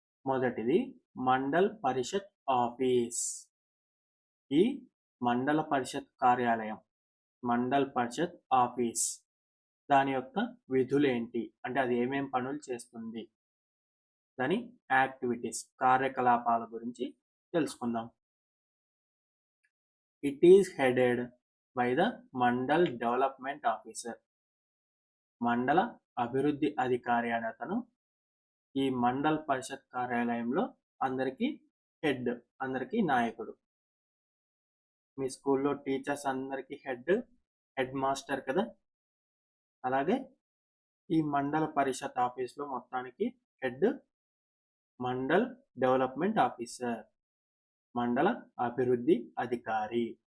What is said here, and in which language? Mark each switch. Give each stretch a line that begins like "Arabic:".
Telugu: మొదటిది మండల్ పరిషత్ ఆఫీస్. ఈ మండల పరిషత్ కార్యాలయం, మండల్ పరిషత్ ఆఫీస్, దాని యొక్క విధులు ఏంటి అంటే అది ఏమేం పనులు చేస్తుంది, దాని యాక్టివిటీస్, కార్యకలాపాల గురించి తెలుసుకుందాం.
English: It is headed by the mandal development officer.
Telugu: మండల అభివృద్ధి అధికారి అనే అతను ఈ మండల్ పరిషత్ కార్యాలయంలో అందరికీ హెడ్, అందరికీ నాయకుడు. మీ స్కూల్లో టీచర్స్ అందరికీ హెడ్ మాస్టర్ కదా, అలాగే ఈ మండల పరిషత్ ఆఫీస్లో మొత్తానికి హెడ్ మండల్ డెవలప్మెంట్ ఆఫీసర్, మండల అభివృద్ధి అధికారి.